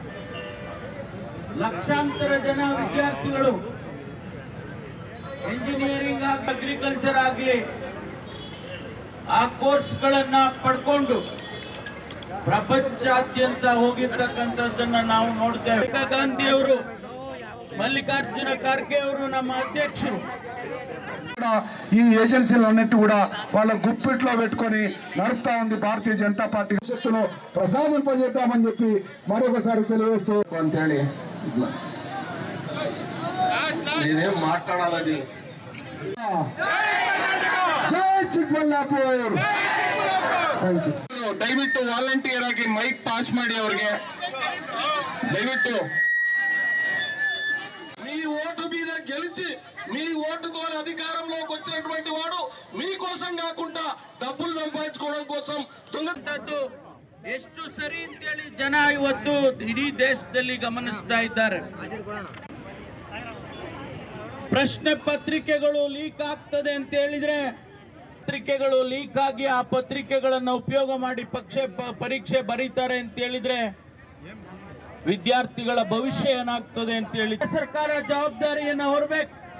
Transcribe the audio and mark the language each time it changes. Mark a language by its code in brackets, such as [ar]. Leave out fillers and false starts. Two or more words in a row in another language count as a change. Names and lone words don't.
[kn] ಲಕ್ಷಾಂತರ ಜನ ವಿದ್ಯಾರ್ಥಿಗಳು [en] engineering agriculture [kn] ಆಗಲಿ ಆ ಕೋರ್ಸ್ಗಳನ್ನ ಪಡ್ಕೊಂಡು ಪ್ರಪಂಚಾದ್ಯಂತ ಹೋಗಿರ್ತಕ್ಕಂಥದ್ದನ್ನ ನಾವು ನೋಡ್ತೇವೆ. ಗಾಂಧಿ ಅವರು, ಮಲ್ಲಿಕಾರ್ಜುನ ಖರ್ಗೆ ಅವರು ನಮ್ಮ అధ్యక్షులు [te] ఈ ఏజెన్సీలన్నిటి కూడా వాళ్ళ గుప్పిట్లో పెట్టుకొని నడుపుతా ఉంది భారతీయ జనతా పార్టీ. శక్తులను ప్రసాదింపజేద్దామని చెప్పి మరొకసారి తెలియజేస్తూ అంతేండి. నేనేం మాట్లాడాలని జై ಚಿಕ್ಕಬಳ್ಳಾಪುರ. [en] thank you. [kn] ದಯವಿಟ್ಟು ವಾಲಂಟಿಯರ್ ಆಗಿ [en] mic pass [kn] ಮಾಡಿ ಅವ್ರಿಗೆ. [te] దయವಿಟ್ಟು మీ ఓటు మీద గెలిచి మీ ఓటు ద్వారా అధికారంలోకి వచ్చినటువంటి వాడు మీకోసం కాకుండా డబ్బులు సంపాదించుకోవడం కోసం [kn] దొంగతದ್ದು ಎಷ್ಟು ಸರಿ ಅಂತೇಳಿ ಜನ ಇವತ್ತು ಇಡೀ ದೇಶದಲ್ಲಿ ಗಮನಿಸ್ತಾ ಇದ್ದಾರೆ. ಪ್ರಶ್ನೆ ಪತ್ರಿಕೆಗಳು ಲೀಕ್ ಆಗ್ತದೆ ಅಂತ ಹೇಳಿದ್ರೆ, ಪತ್ರಿಕೆಗಳು ಲೀಕ್ ಆಗಿ ಆ ಪತ್ರಿಕೆಗಳನ್ನು ಉಪಯೋಗ ಮಾಡಿ ಪರೀಕ್ಷೆ ಬರೀತಾರೆ ಅಂತ ಹೇಳಿದ್ರೆ ವಿದ್ಯಾರ್ಥಿಗಳ ಭವಿಷ್ಯ ಏನಾಗ್ತದೆ ಅಂತ ಹೇಳಿ ಸರ್ಕಾರ ಜವಾಬ್ದಾರಿಯನ್ನು ಹೊರಬೇಕು.